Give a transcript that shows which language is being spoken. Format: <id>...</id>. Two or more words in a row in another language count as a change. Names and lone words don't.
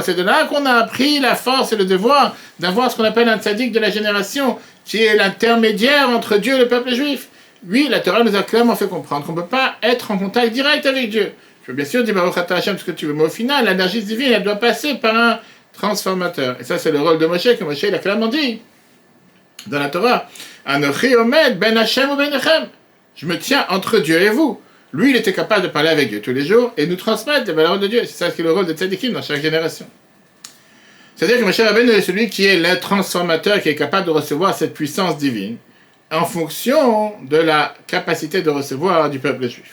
<fr>C'est de là qu'on a appris la force et le devoir d'avoir ce qu'on appelle un tzaddik de la génération, qui est l'intermédiaire entre Dieu et le peuple juif. Oui, la Torah nous a clairement fait comprendre qu'on ne peut pas être en contact direct avec Dieu. Je peux bien sûr dire</fr> <he>Baruch Ata Hashem</he> <fr>ce que tu veux, mais au final, l'énergie divine, elle doit passer par un transformateur. Et ça, c'est le rôle de Moshe, que Moshe, il a clairement dit dans la Torah.</fr> <he>Anochi omed ben Hashem ou ben Echem.</he> <fr>Je me tiens entre Dieu et vous. Lui, il était capable de parler avec Dieu tous les jours et nous transmettre les valeurs de Dieu. C'est ça qui est le rôle de tzadikim dans chaque génération. C'est-à-dire que Moshe Rabbeinu est celui qui est le transformateur, qui est capable de recevoir cette puissance divine en fonction de la capacité de recevoir du peuple juif.</fr>